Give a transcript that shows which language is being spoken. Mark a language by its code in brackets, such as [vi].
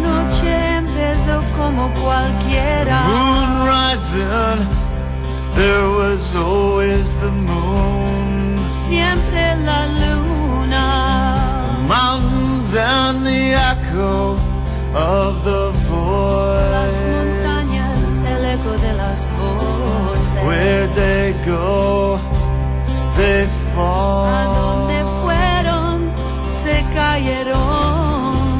[es] Noche empezó como cualquiera. [en] Moon rising, there was always the moon. [es] Siempre la luna. [en] The mountains and the echo of the voice. [es] Las montañas, el eco de las voces. [en] Where they go, they fall. [es] A donde fueron, se cayeron.